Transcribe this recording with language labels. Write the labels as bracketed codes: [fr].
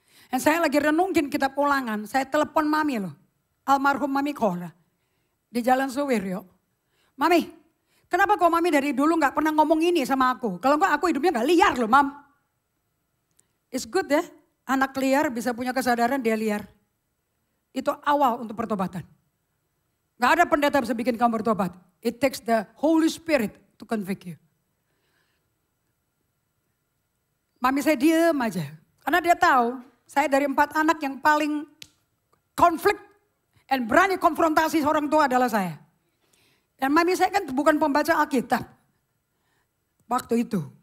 [id] Dan saya lagi renungin kitab Ulangan, saya telepon mami loh. Almarhum Mami Kora. Di Jalan Suwiryo. Mami, kenapa kok mami dari dulu gak pernah ngomong ini sama aku? Kalau enggak aku hidupnya gak liar loh mam. [en] It's good [id] ya, anak liar bisa punya kesadaran dia liar. Itu awal untuk pertobatan. Gak ada pendeta bisa bikin kamu bertobat. [en] It takes the Holy Spirit to convict you. [id] Mami saya diem aja. Karena dia tahu saya dari 4 anak yang paling konflik dan berani konfrontasi seorang tua adalah saya. Dan mami saya kan bukan pembaca Alkitab. Waktu itu.